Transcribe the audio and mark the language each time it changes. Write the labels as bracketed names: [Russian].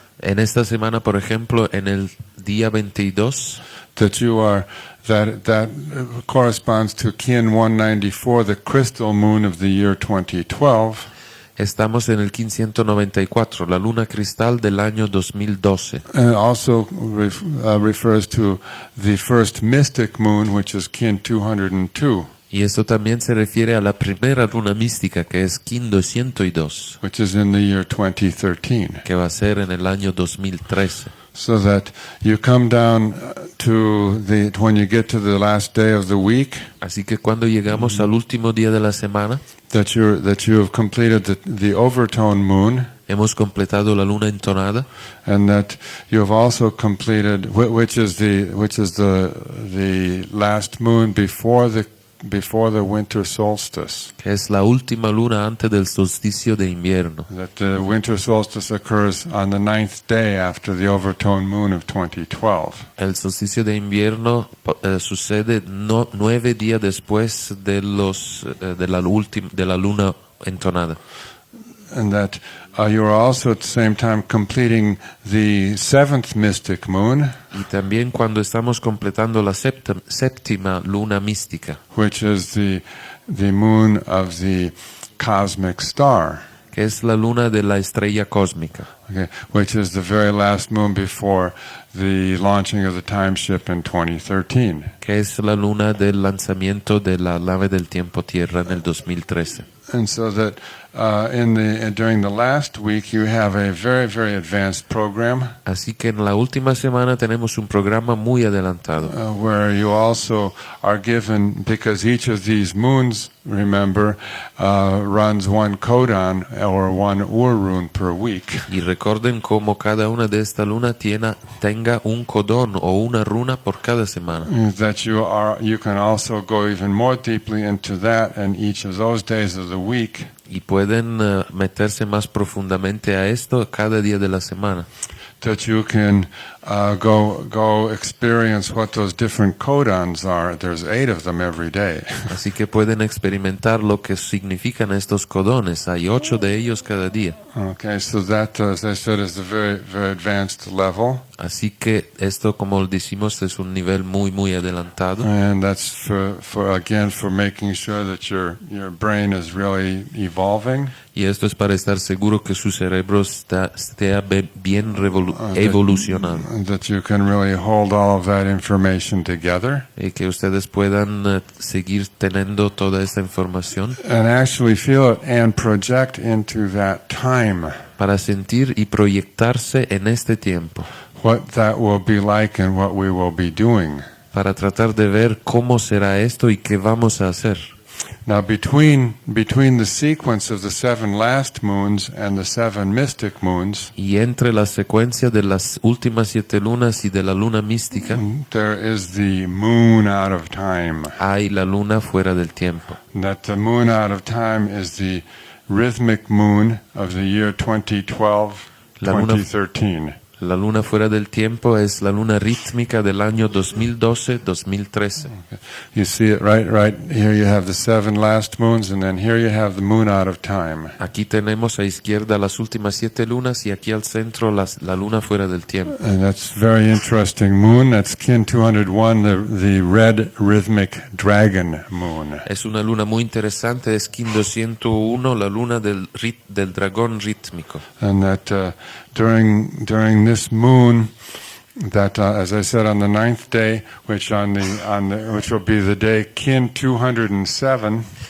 [Spanish] En esta semana, por ejemplo, en el día 22, [English] that corresponds to Kin 194, the crystal moon of the year 2012. [Spanish] estamos en el 1594, la luna cristal del año 2012. [English] And it also refers to the first mystic moon, which is Kin 202. [Spanish] Y esto también se refiere a la primera luna mística, que es Kin 202, [English] Which is in the year 2013. [Spanish] que va a ser en el año 2013. [English] So that you come down when you get to the last day of the week, [Spanish] Así que cuando llegamos al último día de la semana, [English] that you have completed the overtone moon, [Spanish] hemos completado la luna entonada, [English] and that you have also completed, which is the last moon before the winter solstice. [Spanish] que es la última luna antes del solsticio de invierno. [English] That the winter solstice occurs on the 9th day after the overtone moon of 2012. [Spanish] El solsticio de invierno sucede 9 días después de la luna entonada. [English] And that you are also at the same time completing the 7th mystic moon, [Spanish] Y también cuando estamos completando la séptima luna mística, [English] which is the moon of the cosmic star, [Spanish] que es la luna de la estrella cósmica, [English] okay, which is the very last moon before the launching of the time ship in 2013. [Spanish] que es la luna del lanzamiento de la nave del tiempo Tierra en el 2013. [English] And so that during the last week you have a very, very advanced program. [Spanish] Así que en la última semana tenemos un programa muy adelantado, [English] Where you also are given, because each of these moons, remember, runs 1 codon or 1 rune per week. [Spanish] y recuerden cómo cada una de estas lunas tenga un codón o una runa por cada semana. [English] That you can also go even more deeply into that, and each of those days of the week [Spanish] Y pueden meterse más profundamente a esto cada día de la semana. [English] that you can go experience what those different codons are. There's 8 of them every day. [Spanish] Así que pueden experimentar lo que significan estos codones. Hay 8 de ellos cada día. [English] Okay, so that, as I said, is a very, very advanced level. [Spanish] Así que esto, como decimos, es un nivel muy adelantado. [English] And that's for making sure that your brain is really evolving. [Spanish] Y esto es para estar seguro que su cerebro esté bien evolucionado. [English] That you can really hold all of that information together. [Spanish] Y que ustedes puedan seguir teniendo toda esta información. [English] And actually feel it and project into that time. [Spanish] Para sentir y proyectarse en este tiempo. [English] What that will be like and what we will be doing. [Spanish] Para tratar de ver cómo será esto y qué vamos a hacer. [English] Now, between the sequence of the 7 last moons and the 7 mystic moons, [Spanish] y entre la secuencia de las últimas 7 lunas y de la luna mística, [English] there is the moon out of time. [Spanish] hay la luna fuera del tiempo. [English] That the moon out of time is the rhythmic moon of the year 2012, 2013. [Spanish] La luna fuera del tiempo es la luna rítmica del año 2012-2013. [English] Okay. You see it right here. You have the 7 last moons, and then here you have the moon out of time. [Spanish] Aquí tenemos a izquierda las últimas 7 lunas y aquí al centro la luna fuera del tiempo. [English] And that's very interesting moon. That's Kin 201, the red rhythmic dragon moon. [Spanish] Es una luna muy interesante, es Kin 201, la luna del dragón rítmico. [English] And that during this moon, that as I said, on the 9th day, which will be the day Kin 207.